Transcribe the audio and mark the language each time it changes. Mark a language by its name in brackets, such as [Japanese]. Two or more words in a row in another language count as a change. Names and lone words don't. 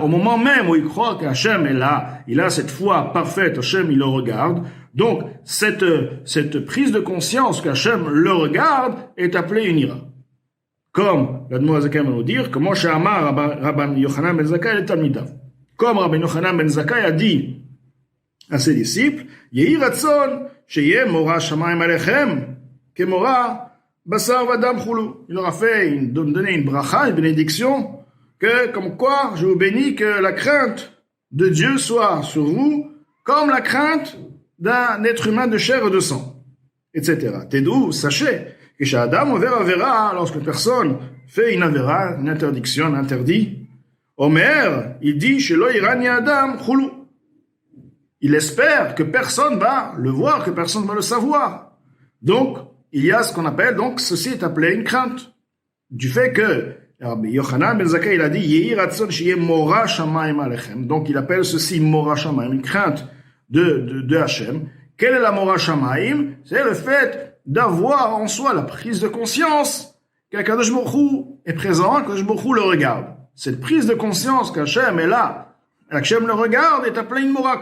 [French] Au moment même où il croit qu'Hachem est là, il a cette foi parfaite, Hachem, il le regarde. Donc, cette prise de conscience qu'Hachem le regarde est appelée une ira. Comme l'Admor Zaken va nous dire, [Hebrew] כמו שאמר רבן יוחנן בן זכאי את תלמידיו. [French] Comme Rabban Yochanan ben Zakkai a dit à ses disciples, [Hebrew] יהי רצון שיהא מורא שמים עליכם כמורא בשר ודם כולי. [French] Il leur a donné une bracha, une bénédiction, comme quoi je vous bénis que la crainte de Dieu soit sur vous, comme la crainte d'un être humain de chair et de sang, etc. Tedou, sachez, que chez Adam, lorsque une personne fait une avera, une interdiction, un interdit, Omer, il dit, chez [Hebrew] יראני אדם כולי. [French] Il espère que personne va le voir, que personne va le savoir. Donc, il y a ce qu'on appelle, donc, ceci est appelé une crainte. Du fait que, Yochanan ben Zakkai, il a dit, [Hebrew] יהי רצון שיהא מורא שמים עליכם. [French] Donc, il appelle ceci [Hebrew] מורא שמים, [French] une crainte de Hachem. Quelle est la [Hebrew] מורא שמים? [French] C'est le fait d'avoir en soi la prise de conscience qu' [Hebrew] הקדוש ברוך הוא [French] est présent, qu' [Hebrew] הקדוש ברוך הוא [French] le regarde. Cette prise de conscience qu'Hachem est là, Hachem le regarde, est appelée une mora.